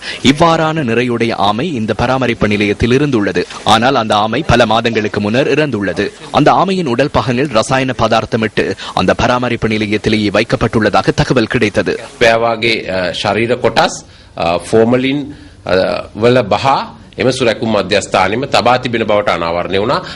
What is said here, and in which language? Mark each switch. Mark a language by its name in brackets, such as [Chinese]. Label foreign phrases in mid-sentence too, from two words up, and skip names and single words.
[Tamil] இவ்வாறான நிறையுடைய ஆமை இந்த பராமரிப்பு நிலையத்தில் இருந்துள்ளது. ஆனால் அந்த ஆமை பல மாதங்களுக்கு முன்னர் இறந்துள்ளது. அந்த ஆமையின் உடல் பாகங்கள் ரசாயன பதார்த்தமிட்டு அந்த பராமரிப்பு நிலையத்திலேயே வைக்கப்பட்டுள்ளதாக தகவல் கிடைத்தது. [Sinhala] පෑවාගේ ශරීර කොටස් ෆෝමලින් වල බහ එම සුරැකුම් මධ්‍යස්ථානෙම තබා තිබෙන බවට අනාවරණය වුණා.